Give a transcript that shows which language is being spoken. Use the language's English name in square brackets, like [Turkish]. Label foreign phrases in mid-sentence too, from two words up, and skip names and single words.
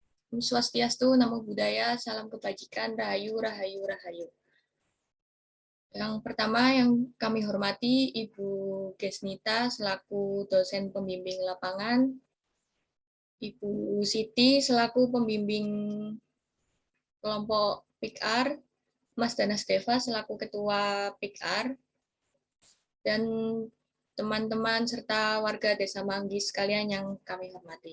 [Indonesian] Om Swastiastu, Namo Buddhaya, Salam Kebajikan, Rahayu, Rahayu, Rahayu. Yang pertama yang kami hormati Ibu Gesnita selaku dosen pembimbing lapangan, Ibu Siti selaku pembimbing kelompok PIKR, Mas Danas Deva selaku ketua PIKR, dan teman-teman serta warga Desa Manggis sekalian yang kami hormati.